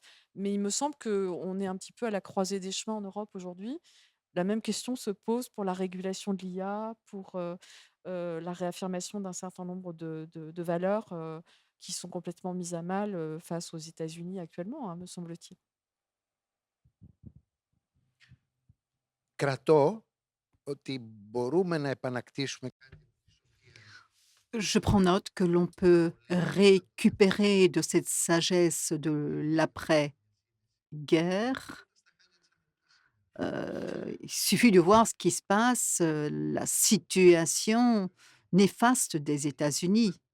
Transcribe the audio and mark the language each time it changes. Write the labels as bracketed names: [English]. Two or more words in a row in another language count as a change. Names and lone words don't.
[French] Mais il me semble qu'on est un petit peu à la croisée des chemins en Europe aujourd'hui. La même question se pose pour la régulation de l'IA, pour, la réaffirmation d'un certain nombre de valeurs, qui sont complètement mises à mal, face aux États-Unis actuellement, hein, me semble-t-il. [Greek] Κρατώ ότι μπορούμε να επανακτήσουμε [French] Je prends note que l'on peut récupérer de cette sagesse de l'après-guerre. Il suffit de voir ce qui se passe, la situation néfaste des États-Unis.